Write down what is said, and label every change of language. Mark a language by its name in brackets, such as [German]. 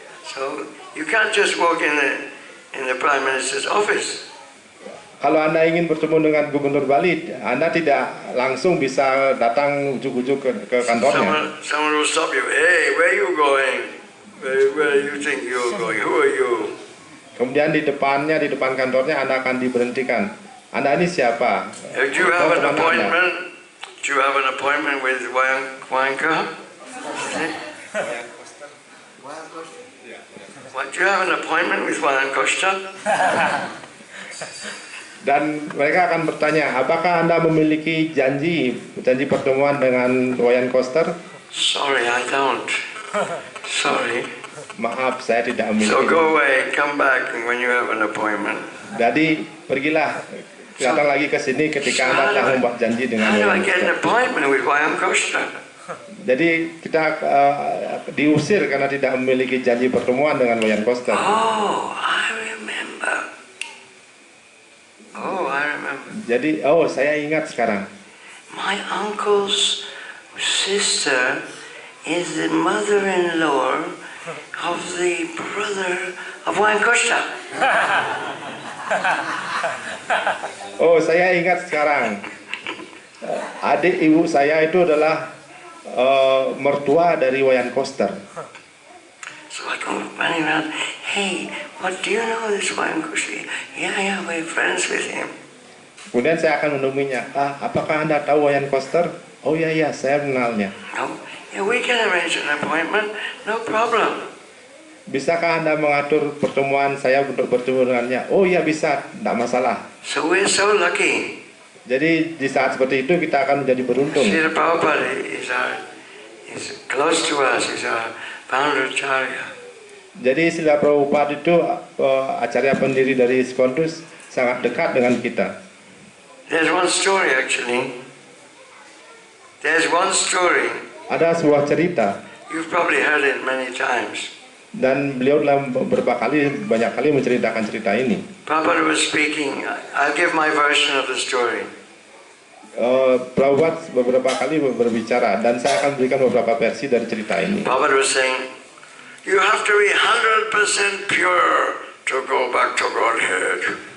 [English] So you can't just walk in the Prime Minister's office. [Indonesian] Kalau Anda ingin bertemu dengan Gubernur Bali, Anda tidak langsung bisa datang ujuk-ujuk ke kantornya. [English] Someone will stop you. Hey, where are you going? Where you think you're going? Who are you? [Indonesian] Kemudian di depan kantornya Anda akan diberhentikan. Anda ini siapa? [English] Do you have an appointment? Do you have an appointment with Wayanka? What? Do you have an appointment with Wayan Costa? [Indonesian] Dan mereka akan bertanya, apakah Anda memiliki janji pertemuan dengan Wayan Koster? [English] Sorry, I don't. Sorry. [Indonesian] Maaf, saya tidak memiliki. [English] So go away, come back when you have an appointment. [Indonesian] Jadi pergilah, datang lagi ke sini ketika Anda telah membuat janji dengan [English] How do I [Indonesian] Wayan [English] get an [Indonesian] Koster. [English] appointment with Wayan Costa? [Indonesian] Jadi kita diusir karena tidak memiliki janji pertemuan dengan Wayan Koster. [English] Oh, I remember. Oh, I remember. [Indonesian] Jadi, saya ingat sekarang. [English] My uncle's sister is the mother-in-law of the brother of Wayan Costa. [Indonesian] Saya ingat sekarang. Adik ibu saya itu adalah mertua dari Wayan Koster. [English] So I go running around, hey, what do you know this Wayan Costa? Yeah, we're friends with him. [Indonesian] Kemudian saya akan menemuinya. Apakah Anda tahu Wayan Koster? Oh ya, saya mengenalnya. [English] No, yeah, we can arrange an appointment, no problem. [Indonesian] Bisakah Anda mengatur pertemuan saya untuk bertemu dengannya? Oh ya, bisa, tidak masalah. [English] So we're so lucky. [Indonesian] Jadi di saat seperti itu kita akan menjadi beruntung. [English] Srila Prabhupada is close to us, he's our founder Acharya. [Indonesian] Jadi Srila Prabhupada itu acarya pendiri dari Skondus sangat dekat dengan kita. [English] There's one story actually. There's one story. [Indonesian] Ada sebuah cerita. [English] You've probably heard it many times. [Indonesian] Dan beliau dalam banyak kali menceritakan cerita ini. [English] Prabhupada was speaking. I'll give my version of the story. [Indonesian] Prabhupada beberapa kali berbicara dan saya akan berikan beberapa versi dari cerita ini. [English] Prabhupada was saying, you have to be 100% pure to go back to Godhead.